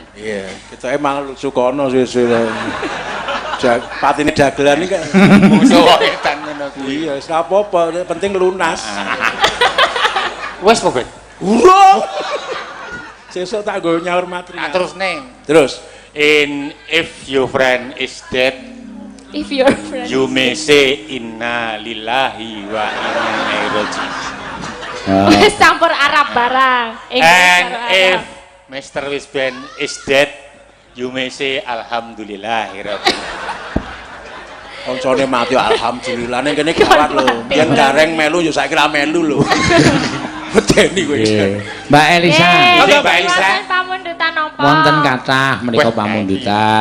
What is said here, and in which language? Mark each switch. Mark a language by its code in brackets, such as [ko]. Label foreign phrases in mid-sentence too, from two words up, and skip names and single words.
[jv] Iya, kita emang sukono sih. Patine dagelan iki Musuh wetan ngono kuwi. iya, wis apa-apa, penting lunas. Wes kok, Ben? Urung. Sesuk tak nggo nyaur materi. Terus neng. Terus. [en] If your friend is dead, If your friend. you may say [ar] إنا لله وإنا إليه راجعون. [jv] Wis campur Arab barang. [en] And [jv] karo [en] if [jv] Arab. [en] Mr. Wisben is dead, you may say [ar] الحمد لله رب. [jv] Koncone mati alhamdulillah ning kene gawat lho. Biyen gareng melu yo saiki ra melu lho. Medeni kowe. Mbak Elisa. Nggih, Mbak Elisa. Wonten pamundutan apa? Wonten kathah menika Wah, pamundutan.